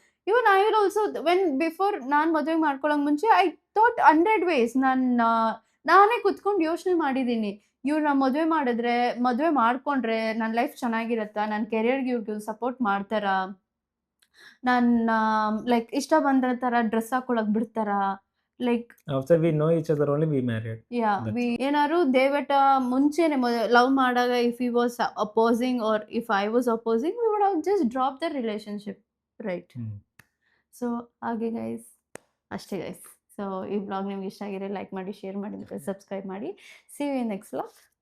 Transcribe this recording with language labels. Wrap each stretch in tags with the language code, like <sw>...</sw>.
<en>even I will also before</en> <kn>ನಾನು ಮದುವೆ ಮಾಡ್ಕೊಳ್ಳೋಕೆ ಮುಂಚೆ</kn> <en>I thought 100 ways.</en> <kn>ನಾನೇ ಕುತ್ಕೊಂಡು ಯೋಚನೆ ಮಾಡಿದ್ದೀನಿ, ಇವ್ರನ್ನ ಮದುವೆ ಮಾಡ್ಕೊಂಡ್ರೆ ನನ್ನ ಲೈಫ್ ಚೆನ್ನಾಗಿರತ್ತಾ, ನನ್ನ ಕೆರಿಯರ್ಗೆ ಇವ್ರಿಗೆ ಸಪೋರ್ಟ್ ಮಾಡ್ತಾರಾ, ನನ್ನ ಲೈಕ್ ಇಷ್ಟ ಬಂದ ಥರ ಡ್ರೆಸ್ ಹಾಕೊಳಕ್ ಬಿಡ್ತಾರಾ, like</kn> <en>after we know each other only we married.</en> <kn>ಏನಾದ್ರು ದೇವಟ ಮುಂಚೆನೆ ಲವ್ ಮಾಡಾಗ</kn> <en>If he was opposing or if I was opposing, we would have just dropped the relationship, right?</en> <kn>So ಹಾಗೆ ಗೈಸ್, ಅಷ್ಟೇ guys. So ಈ blog ನಿಮ್ಗೆ ಇಷ್ಟ ಆಗಿದ್ರೆ like ಮಾಡಿ, ಶೇರ್ ಮಾಡಿ, ಸಬ್ಸ್ಕ್ರೈಬ್ ಮಾಡಿ.</kn> <en>See you in next blog.</en>